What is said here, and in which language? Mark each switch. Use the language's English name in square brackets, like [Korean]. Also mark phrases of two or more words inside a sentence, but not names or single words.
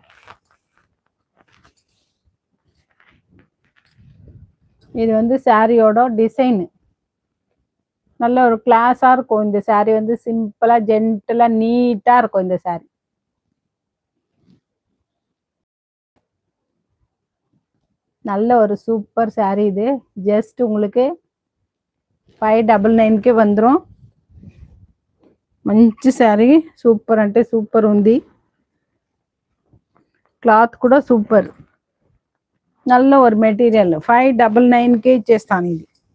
[Tamil] இது வந்து சாரியோட டிசைனு நல்ல ஒரு கிளாஸாக இருக்கும். இந்த சாரீ வந்து சிம்பிளாக ஜென்டலாக நீட்டாக இருக்கும் இந்த சாரீ. நல்ல ஒரு சூப்பர் சாரீ இது. ஜஸ்ட் உங்களுக்கு 599க்கு வந்துடும். [Telugu] మంచి శారీ సూపర్ అంటే సూపర్ ఉంది. క్లాత్ కూడా సూపర్. నల్ల ఒక మెటీరియల్ 599కే ఇచ్చేస్తాను ఇది.